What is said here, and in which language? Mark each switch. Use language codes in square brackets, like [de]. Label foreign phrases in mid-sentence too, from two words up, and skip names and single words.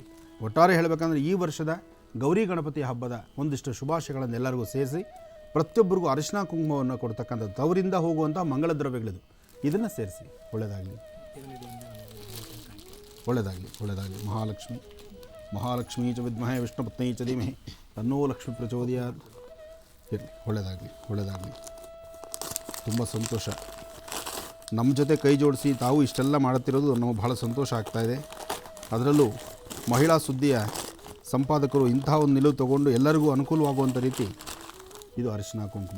[kn] ಒಟ್ಟಾರೆ ಹೇಳಬೇಕಂದ್ರೆ ಈ ವರ್ಷದ ಗೌರಿ ಗಣಪತಿ ಹಬ್ಬದ ಒಂದಿಷ್ಟು ಶುಭಾಶಯಗಳನ್ನು ಎಲ್ಲರಿಗೂ ಸೇರಿಸಿ ಪ್ರತಿಯೊಬ್ಬರಿಗೂ ಅರಿಶಿನ ಕುಂಕುಮವನ್ನು ಕೊಡ್ತಕ್ಕಂಥದ್ದು ಅವರಿಂದ ಹೋಗುವಂಥ ಮಂಗಳ ದ್ರವ್ಯಗಳಿದು. ಇದನ್ನು ಸೇರಿಸಿ. ಒಳ್ಳೆಯದಾಗಲಿ. [sa] ಮಹಾಲಕ್ಷ್ಮೀ ಚ ವಿದ್ಮಹೇ ವಿಷ್ಣುಪತ್ನಿ ಚ ಧೀಮಹಿ ತನ್ನೋ ಲಕ್ಷ್ಮೀ ಪ್ರಚೋದಯಾತ್. [kn] ಇರಲಿ. ಒಳ್ಳೆಯದಾಗಲಿ. ತುಂಬ ಸಂತೋಷ. ನಮ್ಮ ಜೊತೆ ಕೈ ಜೋಡಿಸಿ ತಾವು ಇಷ್ಟೆಲ್ಲ ಮಾಡುತ್ತಿರೋದು ನಮಗೆ ಬಹಳ ಸಂತೋಷ ಆಗ್ತಾಯಿದೆ. ಅದರಲ್ಲೂ ಮಹಿಳಾ ಸುದ್ದಿಯ ಸಂಪಾದಕರು ಇಂತಹ ಒಂದು ನಿಲುವು ತಗೊಂಡು ಎಲ್ಲರಿಗೂ ಅನುಕೂಲವಾಗುವಂಥ ರೀತಿ ಇದು ಅರಿಶಿನ ಕುಂಕುಮ.